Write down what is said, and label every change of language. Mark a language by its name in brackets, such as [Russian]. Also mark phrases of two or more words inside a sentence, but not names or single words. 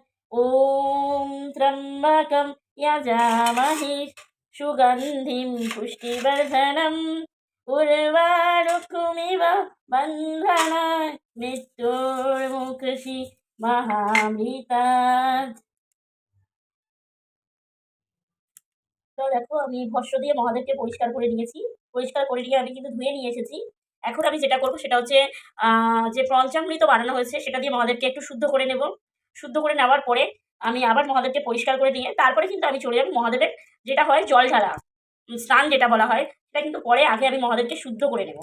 [Sanskrit] ওম ত্র্যম্বকম যজামহে সুগন্ধিম পুষ্টিবর্ধনম উর্বারুকমিব বন্ধনাৎ মৃত্যুর্মুক্ষীয়সি মহামৃতাৎ। [Bangla] তো দেখো আমি ভস্ম দিয়ে মহাদেবকে পরিষ্কার করে নিয়েছি। পরিষ্কার করে নিয়ে আমি কিন্তু ধুয়ে নিয়ে এসেছি। এখন আমি যেটা করবো সেটা হচ্ছে যে পঞ্চামৃত বানানো হয়েছে সেটা দিয়ে মহাদেবকে একটু শুদ্ধ করে নেব। শুদ্ধ করে নেওয়ার পরে আমি আবার মহাদেবকে পরিষ্কার করে নিয়ে তারপরে কিন্তু আমি চলে যাবো মহাদেবের যেটা হয় জল ঢালা, স্নান যেটা বলা হয় সেটা কিন্তু পরে, আগে আমি মহাদেবকে শুদ্ধ করে নেব।